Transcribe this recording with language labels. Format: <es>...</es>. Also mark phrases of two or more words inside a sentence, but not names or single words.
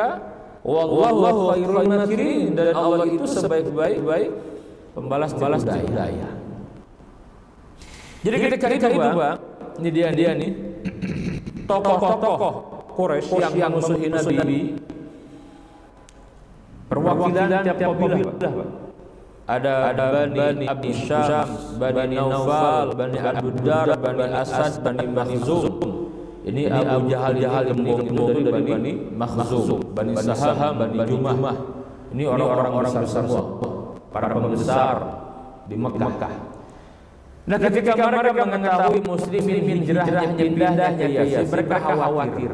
<ar>والله خير الماكرين,</ar> <id>dan Allah itu sebaik-baik pembalas daya. Jadi ketika itu Pak, ini dia nih tokoh-tokoh Quraisy yang musuhin Nabi, perwakilan tiap kabilah Pak. Ada Bani Abdi Syams, Bani Naufal, Bani Abdudar, Bani Asad, Bani Makhzum. Ini Abu Jahal yang itu dari Bani Makhzum, Bani Saham, Bani Jumah. Ini orang-orang besar semua, para pembesar di Mekah. Nah ketika mereka mengetahui muslimin hijrahnya pindahnya Yasrib, mereka khawatir.</id>